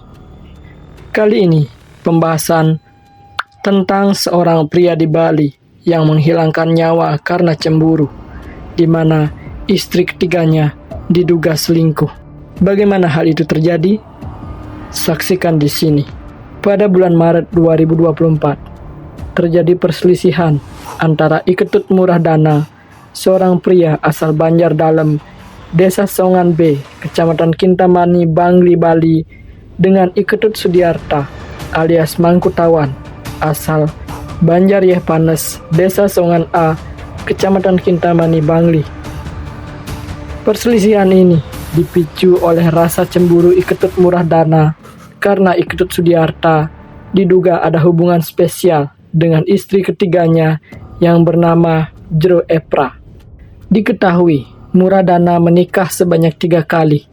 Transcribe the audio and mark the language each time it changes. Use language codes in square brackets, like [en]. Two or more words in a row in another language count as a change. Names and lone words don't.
[id] Kali ini, pembahasan tentang seorang pria di Bali yang menghilangkan nyawa karena cemburu, di mana istri ketiganya diduga selingkuh. Bagaimana hal itu terjadi? Saksikan di sini. Pada bulan Maret 2024, terjadi perselisihan antara Iketut Murah Dana, seorang pria asal Banjar Dalem, Desa Songan B, Kecamatan Kintamani, Bangli, Bali, dengan Iketut Sudiarta alias Mangkutawan, asal Banjar Yehpanes, Desa Songan A, Kecamatan Kintamani, Bangli. Perselisihan ini dipicu oleh rasa cemburu Iketut Murah Dana karena Iketut Sudiarta diduga ada hubungan spesial dengan istri ketiganya yang bernama Jero Epra. Diketahui Murah Dana menikah sebanyak 3 kali.